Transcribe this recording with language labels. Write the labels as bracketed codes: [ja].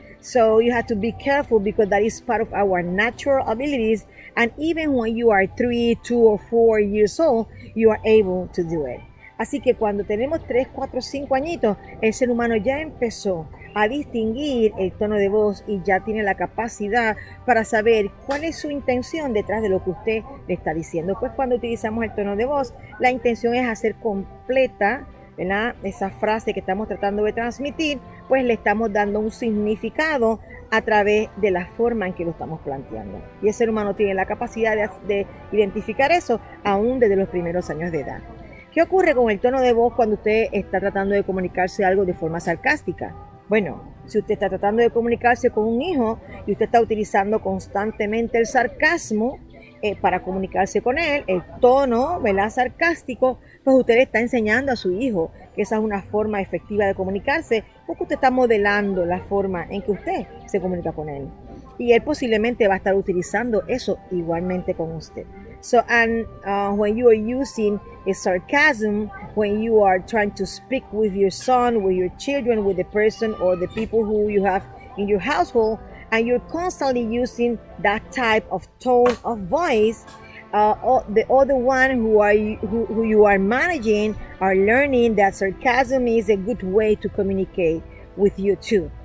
[en] So you have to be careful because that is part of our natural abilities. And even when you are 3, 2, or 4 years old, you are able to do it. [es] Así que cuando tenemos 3, 4, 5 añitos, el ser humano ya empezó a distinguir el tono de voz y ya tiene la capacidad para saber cuál es su intención detrás de lo que usted le está diciendo. Pues cuando utilizamos el tono de voz, la intención es hacer completa, ¿verdad?, esa frase que estamos tratando de transmitir, pues le estamos dando un significado a través de la forma en que lo estamos planteando. Y el ser humano tiene la capacidad de identificar eso aún desde los primeros años de edad. ¿Qué ocurre con el tono de voz cuando usted está tratando de comunicarse algo de forma sarcástica? Bueno, si usted está tratando de comunicarse con un hijo y usted está utilizando constantemente el sarcasmo para comunicarse con él, el tono, ¿verdad?, sarcástico, pues usted le está enseñando a su hijo que esa es una forma efectiva de comunicarse, porque usted está modelando la forma en que usted se comunica con él. Y él posiblemente va a estar utilizando eso igualmente con usted. [en] So, and when you are using a sarcasm, when you are trying to speak with your son, with your children, with the person or the people who you have in your household, and you're constantly using that type of tone of voice, the other one who you are managing are learning that sarcasm is a good way to communicate with you too.